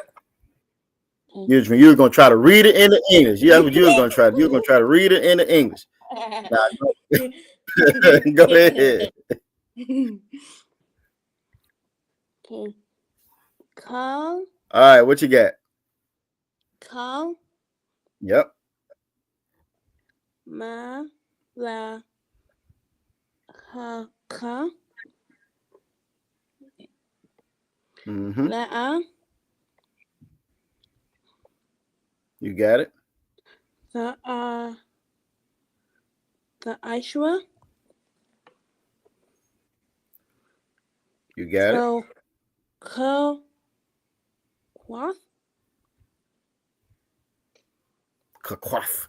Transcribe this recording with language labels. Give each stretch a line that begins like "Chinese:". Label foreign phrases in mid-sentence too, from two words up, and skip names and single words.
English: You were gonna try to read it in the English. Yeah, that's what you was gonna try. You were gonna try to read it in the English. Now, go ahead. Okay. Call. All right, what you got? Call. Yep. Ma la ka. La. You got it. The Ishua. You got it. Cloth. Kakwaf.